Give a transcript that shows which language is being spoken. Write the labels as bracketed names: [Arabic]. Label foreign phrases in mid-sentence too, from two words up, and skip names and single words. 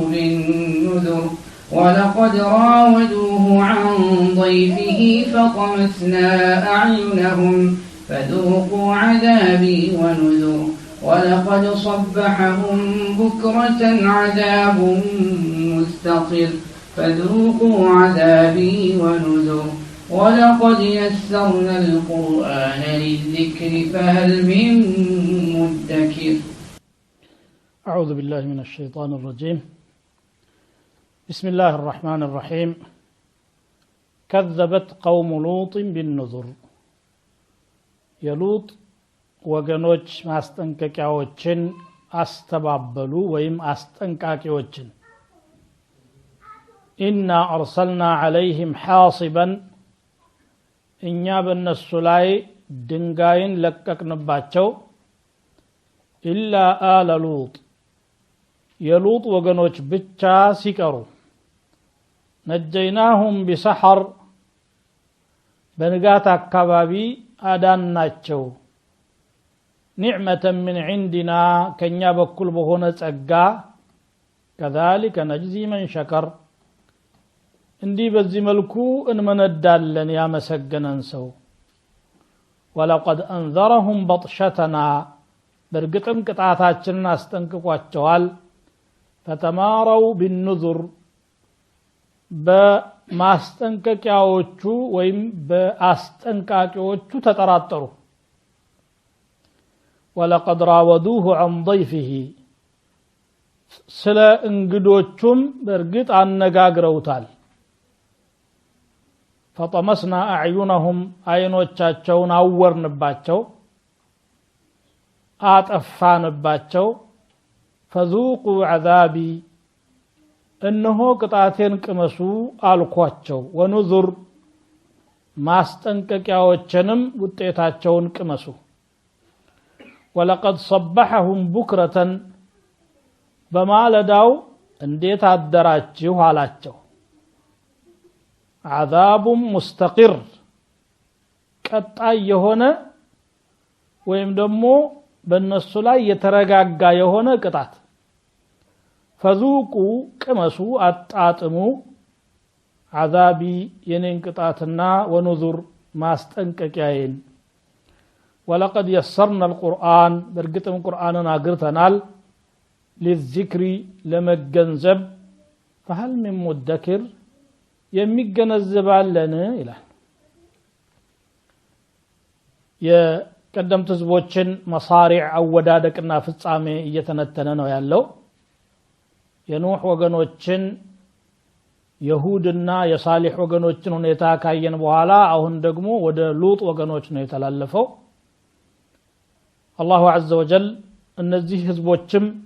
[Arabic] بالنذر ولقد راودوه عن ضيفه فطمسنا أعينهم فذوقوا عذابي ونذر ولقد صبحهم بكرة عذاب مستقر فذوقوا عذابي ونذر ولقد يسرنا القرآن للذكر فهل من مدكر أعوذ بالله من الشيطان الرجيم بسم الله الرحمن الرحيم كذبت قوم لوط بالنذر [Amharic] የሉጥ ወገኖች ማስጠንቀቂያዎችን አስተባበሉ ወይም አስጠንቃቂዎችን [Arabic] إنا أرسلنا عليهم حاصبا [Amharic] እኛ በእነሱ ላይ ድንጋይን ለቀቅንባቸው [Arabic] إلا آل لوط [Amharic] የሉጥ ወገኖች ብቻ ሲቀሩ [Arabic] نجيناهم بسحر [Amharic] በንጋት አካባቢ አዳናቸው [Arabic] نعمة من عندنا [Amharic] ከኛ በኩል በሆነ ጸጋ [Arabic] كذلك نجزي من شكر [Amharic] እንዲህ በዚህ መልኩ እንመነዳለን ያመሰገነን ሰው [Arabic] ولقد أنذرهم بطشتنا [Amharic] በርግጥም ቅጣታችንን አስጠንቅቋቸዋል [Arabic] فتماروا بالنذر [Amharic] በማስጠንቀቂያዎቹ ወይም በአስጠንቃቂዎቹ ተጠራጠሩ [Arabic] ولقد راودوه عن ضيفه [Amharic] ስለ እንግዶቹም በርግጥ አነጋግረውታል [Arabic] فطمسنا أعينهم [Amharic] አይኖቻቸውን አወርንባቸው አጠፋንባቸው [Arabic] فذوقوا عذابي [Amharic] እነሆ ቅጣቴን ቅመሱ አልኳቸው ወንዙር ማስጠንቀቂያዎችንም ውጤታቸውን ቅመሱ [Arabic] ولقد صبحهم بكرة [Amharic] በማለዳው እንዴት አደራችሁ አላቸው [Arabic] عذاب مستقر [Amharic] ቀጣይ የሆነ ወይም ደግሞ በእነሱ ላይ የተረጋጋ የሆነ ቅጣት فذوقوا ቅመሱ አጣጥሙ عذابي የኔን ቅጣትና ወንዙር ማስጠንቀቂያዬን [Arabic] ولقد يسرنا القرآن [Amharic] በርግጥም ቁርአንን አግርተናል للذكر ለመገንዘብ [Arabic] فهل من مدكر [Amharic] የሚገነዘባለን ይላል የቀደምት ህዝቦችን መሳሪዕ አወዳደቅና ፍጻሜ እየተነተነ ነው ያለው የኑህ ወገኖችን የሁድና የሳሊህ ወገኖችን ሁኔታ ካየን በኋላ አሁን ደግሞ ወደ ሉጥ ወገኖች ነው የተላለፈው [Arabic] الله عز وجل [Amharic] እነዚህ ህዝቦችም